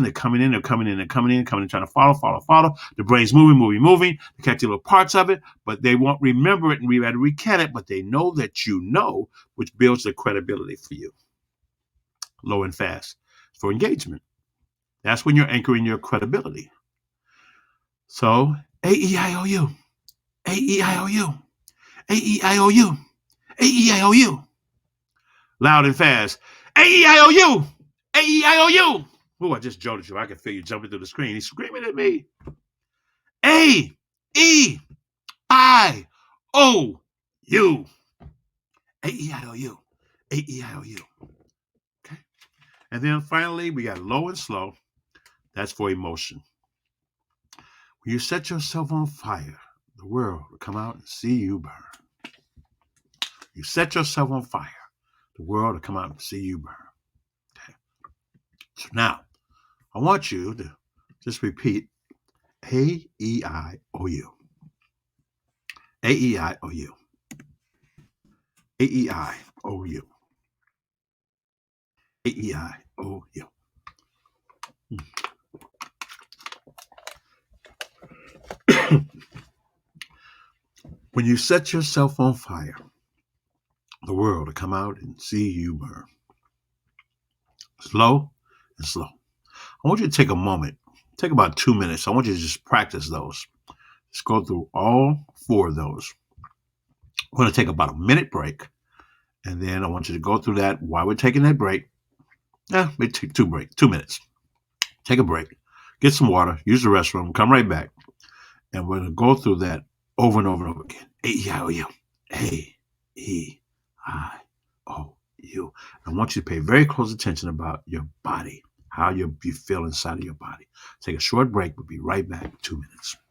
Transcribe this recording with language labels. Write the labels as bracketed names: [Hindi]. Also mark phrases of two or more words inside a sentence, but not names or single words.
[English] They're coming in. They're coming in. They're coming in. Coming in. Trying to follow. The brain's moving. They catch little parts of it, but they won't remember it and recant it. But they know that you know, which builds the credibility for you. Low and fast for engagement. That's when you're anchoring your credibility. So A-E-I-O-U, A-E-I-O-U, A-E-I-O-U, A-E-I-O-U. Loud and fast. A-E-I-O-U, A-E-I-O-U. Oh, I just jolted you. I can feel you jumping through the screen. He's screaming at me. A-E-I-O-U. A-E-I-O-U, A-E-I-O-U. Okay. And then finally, we got low and slow. That's for emotion. When you set yourself on fire, the world will come out and see you burn. You set yourself on fire, the world will come out and see you burn. Okay. So now, I want you to just repeat A-E-I-O-U. A-E-I-O-U. A-E-I-O-U. A-E-I-O-U. When you set yourself on fire, the world will come out and see you burn. Slow and slow. I want you to take a moment, take about 2 minutes. I want you to just practice those. Just go through all 4 of those. We're going to take about a minute break, and then I want you to go through that while we're taking that break. Maybe take 2 minutes. Take a break, get some water, use the restroom, come right back, and we're going to go through that over and over and over again. A-E-I-O-U. A-E-I-O-U. I want you to pay very close attention about your body, how you feel inside of your body. Take a short break. We'll be right back in 2 minutes.